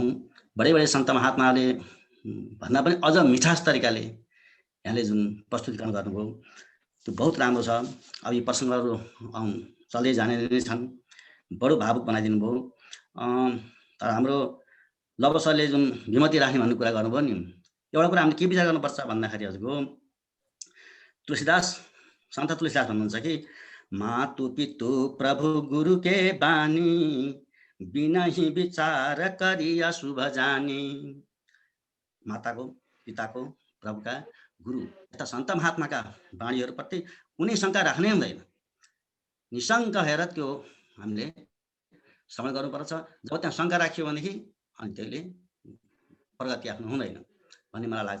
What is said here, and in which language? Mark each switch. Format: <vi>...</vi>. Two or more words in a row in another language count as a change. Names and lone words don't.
<ne>बडे बडे सन्त महात्माले भन्दा पनि अझ मिठास तरिकाले यहाँले जुन प्रस्तुतिकरण गर्नुभयो त्यो बहुत राम्रो छ। अब यी प्रसङ्गहरू चल्दै जाने नै छन्। बडो भावुक बनाइदिनु भयो। तर हाम्रो लव सरले जुन विमति राख्ने भन्ने कुरा गर्नुभयो नि, एउटा कुरा हामीले के विचार गर्नुपर्छ भन्दाखेरि हजुरको तुलसीदास, सन्त तुलसीदास भन्नुहुन्छ कि</ne> <awa>मातु पितु प्रभु गुरु के बानी, बिना ही विचार करिया शुभ जानी।</awa> <ne>माताको, पिताको, प्रभुका गुरु यस्ता सन्त महात्माका वाणीहरूप्रति कुनै शङ्का राख्नै हुँदैन। निशङ्क हेर त्यो हामीले श्रवण गर्नुपर्छ। जब त्यहाँ शङ्का राखियो भनेदेखि अनि त्यसले प्रगति आफ्नो हुँदैन भन्ने मलाई लाग्छ।</ne>